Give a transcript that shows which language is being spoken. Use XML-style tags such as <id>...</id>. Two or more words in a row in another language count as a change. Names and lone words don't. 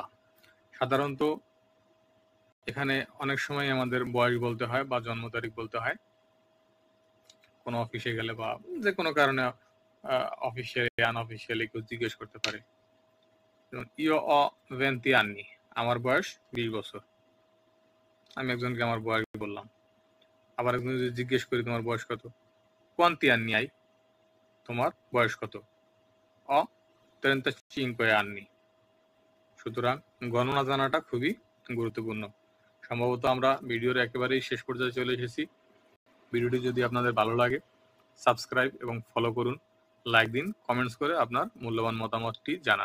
<bn>সাধারণত এখানে অনেক সময় আমাদের বয়স বলতে হয় বা জন্ম তারিখ বলতে হয় কোনো অফিসে গেলে, বা যে কোনো কারণে</bn> <en>officially unofficially</en> <bn>কেউ জিজ্ঞেস করতে পারে। যেমন</bn> <it>io ho 20 anni,</it> <bn>আমার বয়স 20 বছর। আমি একজনকে আমার বয়স বললাম। আবার একজন যদি জিজ্ঞেস করি তোমার বয়স কত,</bn> <it>quanti anni hai,</it> <bn>তোমার বয়স কত,</bn> <it>ho 35 anni,</it> <bn>সুতরাং গণনা জানাটা খুবই গুরুত্বপূর্ণ। সম্ভবত আমরা ভিডিওর একেবারেই শেষ পর্যায়ে চলে এসেছি। ভিডিওটি যদি আপনাদের ভালো লাগে সাবস্ক্রাইব এবং ফলো করুন, লাইক দিন, কমেন্টস করে আপনার মূল্যবান মতামতটি জানান।</bn>